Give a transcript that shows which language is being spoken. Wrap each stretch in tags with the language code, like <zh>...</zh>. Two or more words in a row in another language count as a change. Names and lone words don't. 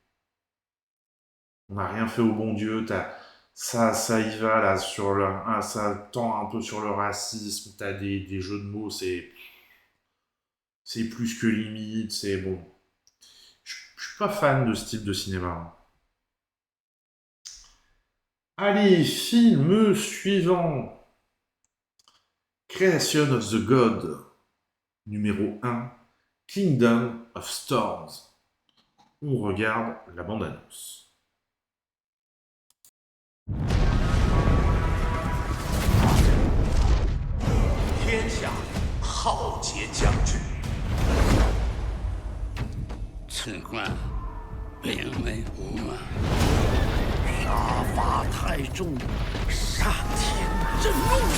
<fr>On n'a rien fait au bon Dieu, ça y va, là, ça tend un peu sur le racisme, t'as des jeux de mots, c'est plus que limite, c'est bon. Je suis pas fan de ce type de cinéma. Allez, film suivant. Creation of the God, numéro 1, Kingdom of Storms. On regarde la bande-annonce.</fr> <zh>天下浩劫将至，此冠并为无马，杀伐太重，上天震怒。</zh>